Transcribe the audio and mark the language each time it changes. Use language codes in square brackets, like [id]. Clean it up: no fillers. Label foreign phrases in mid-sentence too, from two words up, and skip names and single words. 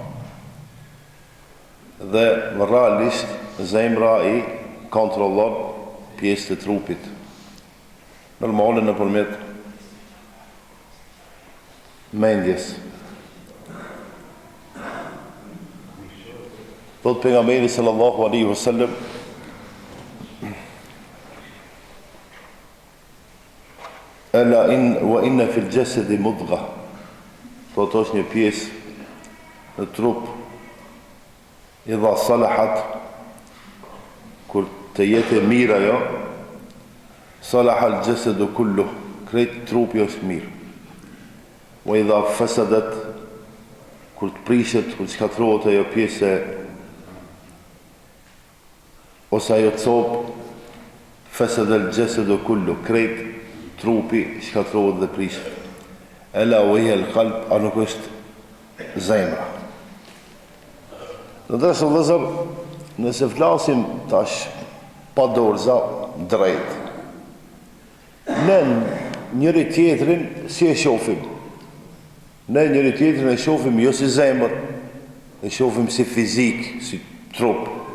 [sq] Dhe realisht zemra i kontrollon pjesë të trupit. Normale nëpërmjet mendjes. Thot pejgamberi [ar] صلى الله عليه وسلم: ألا إن في الجسد مضغة. [sq] Thot është një pjesë në trup, [ar] إذا صلحت, [sq] kur të jetë mirë ajo, [ar] صلح الجسد كله, [sq] krejt trupi është mirë. [ar] وإذا فسدت, [sq] kur të prishet, kur të shkatërrohet ajo pjesë ose ajo copë, [ar] فسد الجسد كله, [sq] krejt trupi shkatërrohet dhe prishet. [ar] ألا وهي القلب, [sq] a nuk është zemra. Në dresë vëzër, nëse flasim tash pa dorza drejt, ne njëri tjetrin si e shohim? Ne njëri tjetrin e shohim jo si zemër, e shohim si fizik, si trup.